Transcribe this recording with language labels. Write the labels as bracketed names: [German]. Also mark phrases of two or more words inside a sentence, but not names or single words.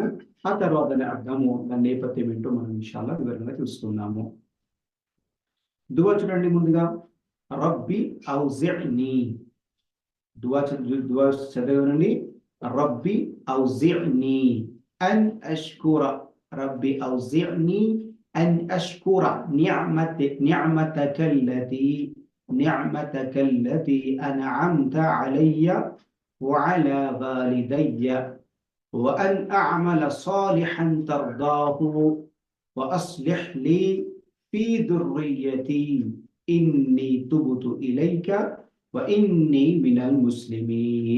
[Telugu] ఆ తర్వాత దాని అర్థము, దాని నేపథ్యం ఏంటో మనం [Arabic] إن شاء الله [Telugu] వివరంగా చూసుకుందాము. దుఆ చూడండి. ముందుగా [Arabic] رب أوزعني, [Telugu] దుఆ చదవండి. [Arabic] رب أوزعني أن أشكر، رب أوزعني أن أشكر نعمتك التي أنعمت علي وعلى والدي وأن أعمل صالحا ترضاه وأصلح لي في ذريتي إني تبت إليك وإني من المسلمين.